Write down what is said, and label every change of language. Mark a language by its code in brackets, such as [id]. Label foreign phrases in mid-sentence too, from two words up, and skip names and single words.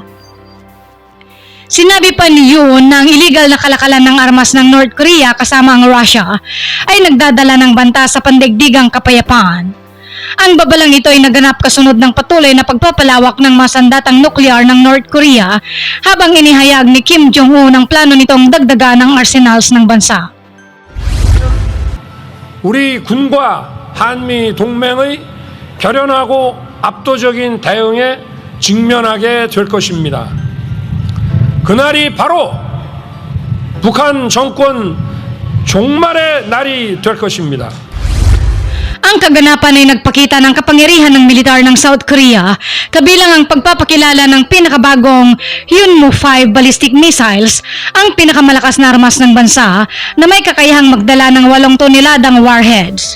[tl] Sinabi pa ni Yoon na ang illegal na kalakalan ng armas ng North Korea kasama ang Russia ay nagdadala ng banta sa pandaigdigang kapayapaan. Ang babalang ito ay naganap kasunod ng patuloy na pagpapalawak ng masandatang nuklear ng North Korea habang inihayag ni Kim Jong-un ang plano nitong dagdagan ng arsenals ng bansa. [ko] 우리 군과 한미 동맹의 결연하고 압도적인 대응에 직면하게 될 것입니다. 그날이 바로 북한 정권 종말의 날이 될 것입니다. [tl] Ang kaganapan ay nagpakita ng kapangyarihan ng militar ng South Korea, kabilang ang pagpapakilala ng pinakabagong Hyunmoo-5 [en] ballistic missiles, [tl] ang pinakamalakas na armas ng bansa na may kakayahang magdala ng 8 toneladang warheads.